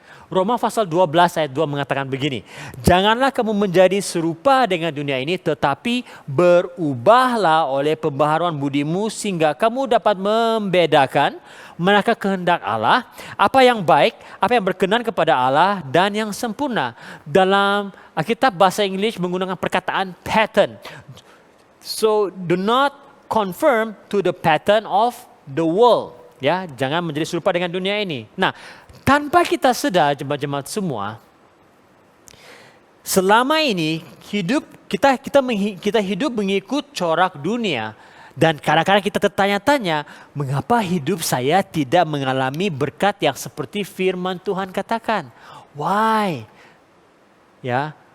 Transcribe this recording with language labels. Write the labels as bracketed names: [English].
[Malay] Roma pasal 12 ayat 2 mengatakan begini. Janganlah kamu menjadi serupa dengan dunia ini, tetapi berubahlah oleh pembaharuan budimu sehingga kamu dapat membedakan manakah kehendak Allah, apa yang baik, apa yang berkenan kepada Allah dan yang sempurna. Dalam Alkitab bahasa Inggris menggunakan perkataan pattern. [English] So do not conform to the pattern of the world. [Malay] Ya, jangan menjadi serupa dengan dunia ini. Nah, tanpa kita sedar jemaat-jemaat semua, selama ini kita hidup mengikut corak dunia dan kadang-kadang kita tertanya-tanya, mengapa hidup saya tidak mengalami berkat yang seperti firman Tuhan katakan? [English] Why? [Malay] Ya.